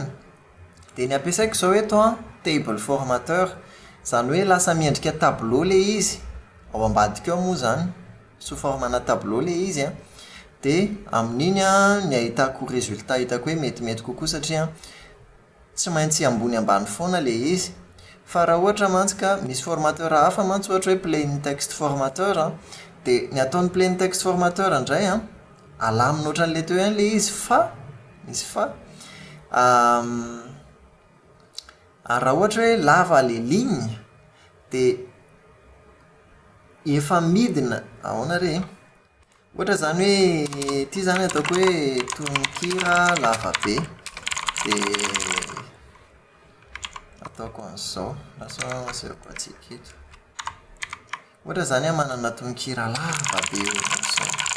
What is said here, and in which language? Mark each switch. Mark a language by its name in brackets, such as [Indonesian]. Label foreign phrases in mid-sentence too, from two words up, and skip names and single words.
[Malagasy] Dia ny ampiasaiko izao eto [French] table formateur, [Malagasy] izany hoe lasa miendrika tableau ilay izy, ao ambadika ao moa izany, sous formana tableau ilay izy dia amin'iny ny ahitako résultat hitako hoe metimety kokoa satria tsy maintsy ambony ambany foana ilay izy. Fa raha ohatra mantsy ka misy formateur hafa mantsy ohatra hoe [English] plain text [Malagasy] formateur dia ny ataon'ny [English] plain text [Malagasy] formateur indray alamina ohatran'ilay teo ihany ilay izy, fa misy fa raha ohatra hoe lava ilay ligne dia efa midina ahoana re, ohatra izany hoe ity izany ataoko hoe tononkira lava be, dia ataoko an'izao, lasa asehoko atsika eto, ohatra izany manana tononkira lava be ohatran'izao.